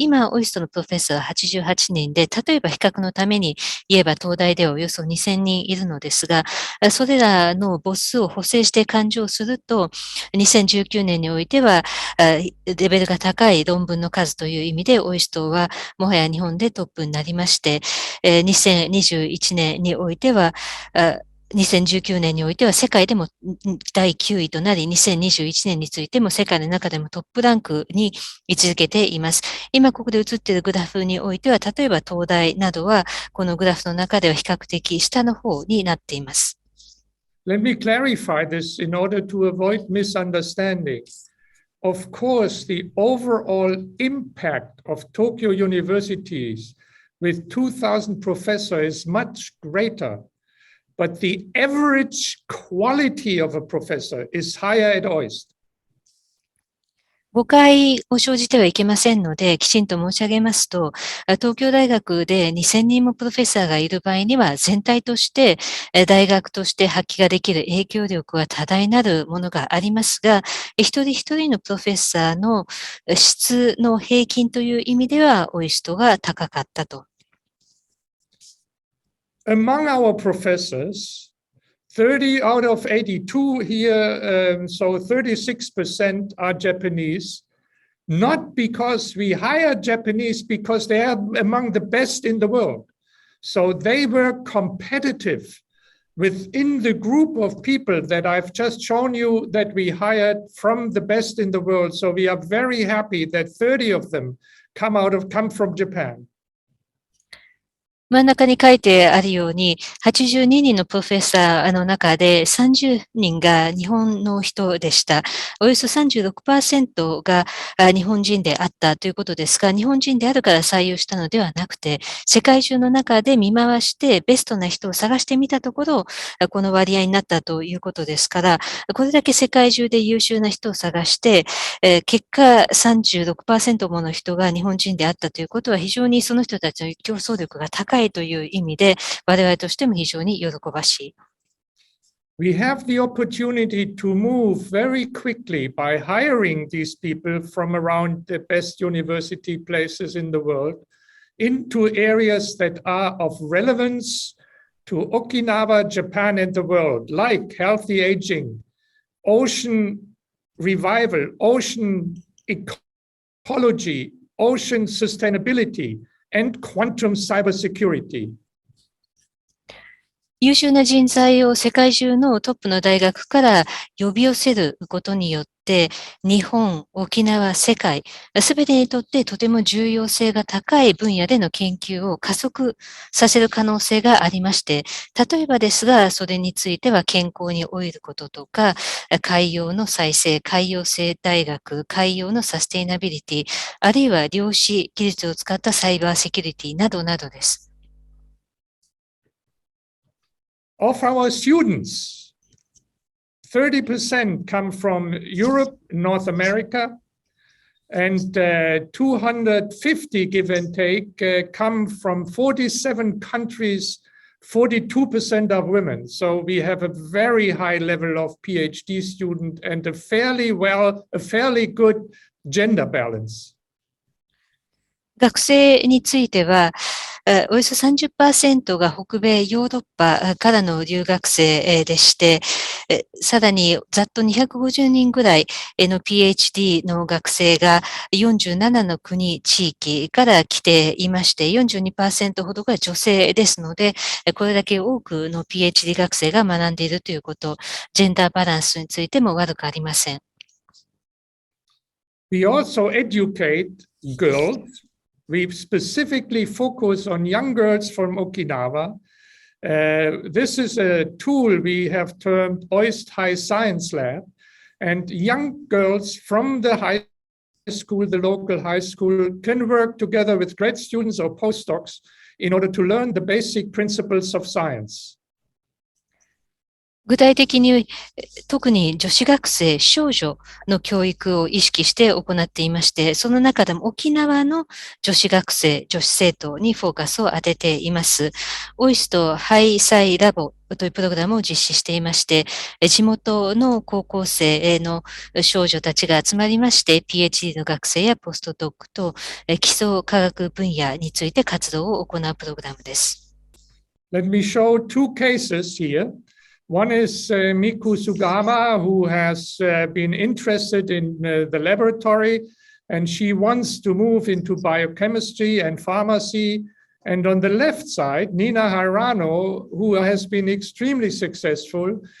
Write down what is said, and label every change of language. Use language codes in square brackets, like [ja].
[ja] 今、オイストのプロフェッサーは88人で、例えば比較のために言えば東大ではおよそ2000人いるのですが、それらの母数を補正して勘定すると、2019年においては、レベルが高い論文の数という意味で、オイストはもはや日本でトップになりまして、2021年においては、2019年においては世界でも第9位となり、2021年についても世界の中でもトップランクに位置づけています。今ここで映っているグラフにおいては、例えば東大などは、このグラフの中では比較的下の方になっています。 [en] Let me clarify this in order to avoid misunderstanding. Of course, the overall impact of Tokyo universities with 2,000 professors is much greater.But the average quality of a professor is higher at OIST. [ja] 誤解を生じてはいけませんので、きちんと申し上げますと、東京大学で2000人もプロフェッサーがいる場合には、全体として大学として発揮ができる影響力は多大なるものがありますが、一人一人のプロフェッサーの質の平均という意味では、オイストが高かったと。 [en] Among our professors, 30 out of 82 here, so 36% are Japanese, not because we hire Japanese, because they are among the best in the world. So they were competitive within the group of people that I've just shown you that we hired from the best in the world. So we are very happy that 30 of them come from Japan. [ja] 真ん中に書いてあるように、82人のプロフェッサーの中で30人が日本の人でした。およそ 36% が日本人であったということですが、日本人であるから採用したのではなくて、世界中の中で見回してベストな人を探してみたところ、この割合になったということですから、これだけ世界中で優秀な人を探して、結果 36% もの人が日本人であったということは、非常にその人たちの競争力が高いという意味で、我々としても非常に喜ばしい。 [en] We have the opportunity to move very quickly by hiring these people from around the best university places in the world into areas that are of relevance to Okinawa, Japan, and the world, like healthy aging, ocean revival, ocean ecology, ocean sustainability.And quantum cybersecurity. [ja] 優秀な人材を世界中のトップの大学から呼び寄せることによって、日本、沖縄、世界、すべてにとってとても重要性が高い分野での研究を加速させる可能性がありまして、例えばですが、それについては健康に老いることとか、海洋の再生、海洋生態学、海洋のサステイナビリティ、あるいは量子技術を使ったサイバーセキュリティなどなどです。 [en] Of our students, 30% come from Europe, North America, and 250, give and take, come from 47 countries, 42% are women. So we have a very high level of PhD student and a fairly good gender balance. [ja] 学生については、およそ 30% が北米ヨーロッパからの留学生でして、さらにざっと250人ぐらいの PhD の学生が47の国、地域から来ていまして、42% ほどが女性ですので、これだけ多くの PhD 学生が学んでいるということ、ジェンダーバランスについても悪くありません。 [en] We also educate girls. We specifically focus on young girls from Okinawa. This is a tool we have termed Oist High Science Lab. And young girls from the high school, the local high school, can work together with grad students or postdocs in order to learn the basic principles of science. [ja] 具体的に特に女子学生、少女の教育を意識して行っていまして、その中でも沖縄の女子学生、女子生徒にフォーカスを当てています。 OIST ハイサイラボというプログラムを実施していまして、地元の高校生の少女たちが集まりまして、PhD の学生やポストドックと基礎科学分野について活動を行うプログラムです。 [en] Let me show two cases here. One is Miku Sugama, who has been interested in the laboratory, and she wants to move into biochemistry and pharmacy. And on the left side, Nina Harano, who has been extremely successful.